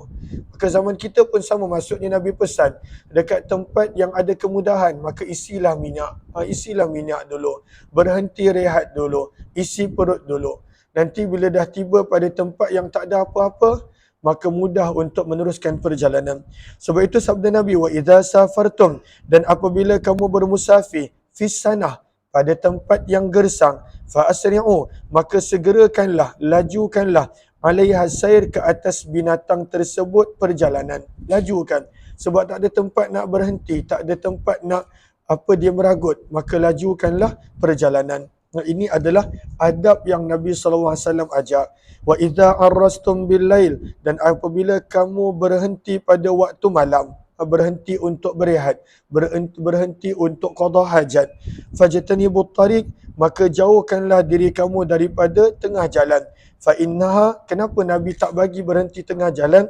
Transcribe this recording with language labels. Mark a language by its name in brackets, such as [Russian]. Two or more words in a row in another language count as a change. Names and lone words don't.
[Malay] Maka zaman kita pun sama, maksudnya Nabi pesan, dekat tempat yang ada kemudahan, maka isilah minyak. Isilah minyak dulu. Berhenti rehat dulu. Isi perut dulu. Nanti bila dah tiba pada tempat yang tak ada apa-apa, maka mudah untuk meneruskan perjalanan. Sebab itu sabda Nabi, [Arabic] وإذا سافرتم, [Malay] dan apabila kamu bermusafir [Arabic] في السنة, [Malay] pada tempat yang gersang, [Arabic] فأسرعوا, [Malay] maka segerakanlah, lajukanlah, [Arabic] عليها السير, [Malay] ke atas binatang tersebut perjalanan. Lajukan. Sebab tak ada tempat nak berhenti, tak ada tempat nak dia meragut, maka lajukanlah perjalanan. Nah, ini adalah adab yang Nabi SAW ajak. [Arabic] وإذا عرستم بالليل, [Malay] dan apabila kamu berhenti pada waktu malam, berhenti untuk berehat, berhenti untuk qada hajat, [Arabic] فاجتنبوا الطريق, [Malay] maka jauhkanlah diri kamu daripada tengah jalan. [Arabic] فإنها, [Malay] kenapa Nabi tak bagi berhenti tengah jalan?